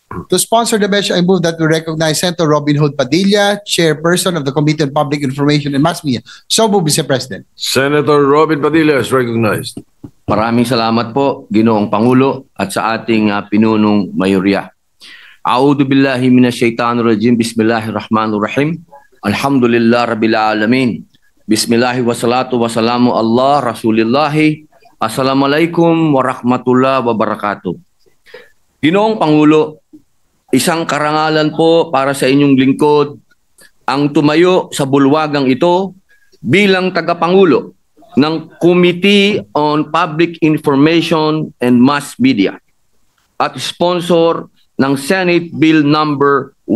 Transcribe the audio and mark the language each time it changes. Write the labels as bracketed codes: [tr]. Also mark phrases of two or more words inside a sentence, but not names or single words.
[en] To sponsor the measure, I move that we recognize Senator Robin Hood Padilla, Chairperson of the Committee on Public Information and Mass Media. So move, Mr. President. Senator Robin Padilla is recognized. [tl] Maraming salamat po, Ginoong Pangulo, at sa ating pinunong mayorya. [ar] أعوذ بالله من الشيطان الرجيم. بسم الله الرحمن الرحيم. الحمد لله رب العالمين. بسم الله والصلاة والسلام على رسول الله. السلام عليكم ورحمة الله وبركاته. [tl] Ginoong Pangulo, isang karangalan po para sa inyong lingkod ang tumayo sa bulwagang ito bilang tagapangulo ng [en] Committee on Public Information and Mass Media [tl] at sponsor ng [en] Senate Bill number